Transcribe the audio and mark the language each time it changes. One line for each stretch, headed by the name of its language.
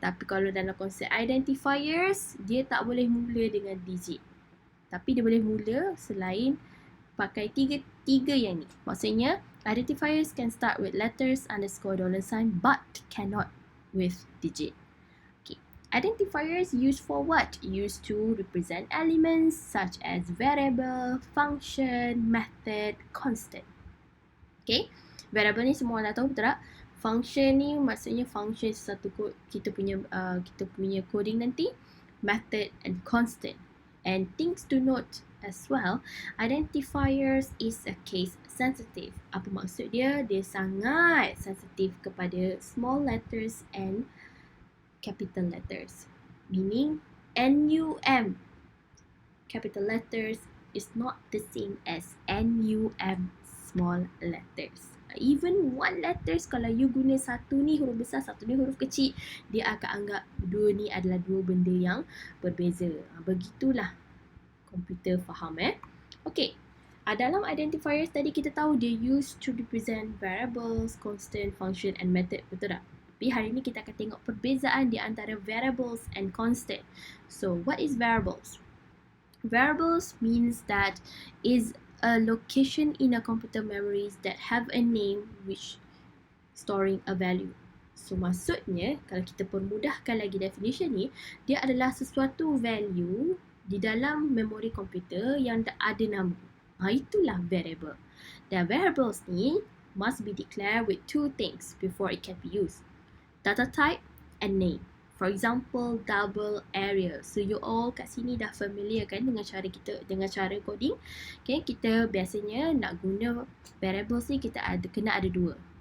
Malay: Tapi kalau dalam konsep identifiers, dia tak boleh mula dengan digit. Tapi dia boleh mula selain pakai tiga yang ni.
English: Maksudnya, identifiers can start with letters, underscore, dollar sign, but cannot with digit. Okay. Identifiers used for what? Used to represent elements such as variable, function, method, constant.
Malay: Okay. Variable ni semua dah tahu, betul tak? Function ni maksudnya function satu kita punya coding nanti, method and constant.
English: And things to note as well, identifiers is a case sensitive.
Malay: Apa maksud dia? Dia sangat sensitif kepada
English: small letters and capital letters. Meaning NUM, capital letters, is not the same as NUM, small letters. Even one letters,
Malay: kalau you guna satu ni huruf besar, satu ni huruf kecil, dia akan anggap dua ni adalah dua benda yang berbeza. Begitulah komputer faham Okay. Dalam identifiers tadi kita tahu dia
English: used to represent variables, constant, function and method,
Malay: betul tak? Tapi hari ni kita akan tengok perbezaan di antara variables and constant.
English: So, what is variables? Variables means that is a location in a computer memories that have a name which storing a value.
Malay: So maksudnya, kalau kita permudahkan lagi definition ni, dia adalah sesuatu value di dalam memori komputer yang ada nama. Itulah variable.
English: Dan variables ni must be declared with 2 things before it can be used. Data type and name. For example, double area.
Malay: So you all kat sini dah familiar kan dengan cara coding. Okay, kita biasanya nak guna variables ni kena ada 2.